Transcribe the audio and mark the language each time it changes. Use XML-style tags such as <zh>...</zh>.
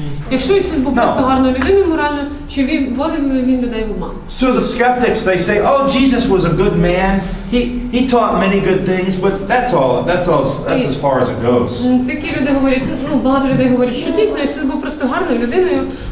<uk>Якщо Ісус був просто гарною людиною моральною, чи вводив він людей в обман?</uk> <en>So the skeptics, they say, oh, Jesus was a good man. He taught many good things, but that's as far as it goes.</en> <uk>Такі люди говорять, багато людей говорять, що дійсно Ісус був просто гарною людиною.</uk>